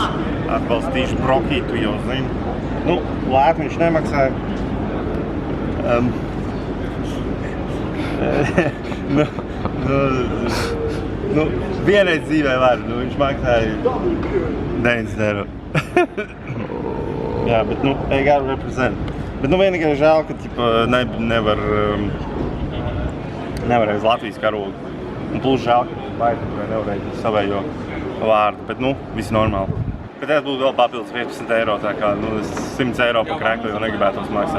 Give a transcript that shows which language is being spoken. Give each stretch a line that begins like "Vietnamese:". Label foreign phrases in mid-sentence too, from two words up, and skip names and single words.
Latvian: Atbalstīšu Brokītu, jau zinu. Nu, lēt viņš nemaksāja. Nu, vienreiz dzīvē var, nu, viņš maksāja 90 eiro. Jā, bet, nu,
English: I gotta represent.
Latvian: Bet nu vienīgais žēl, ka nevar uz Latvijas karogu. Un plus žēl, ka Latvijai nevarēja savējo vārdu, bet nu, viss normāli. Bet tas būtu vēl papildus 15 eiro, tā kā 100 eiro par kreklu jau negribētos maksāt.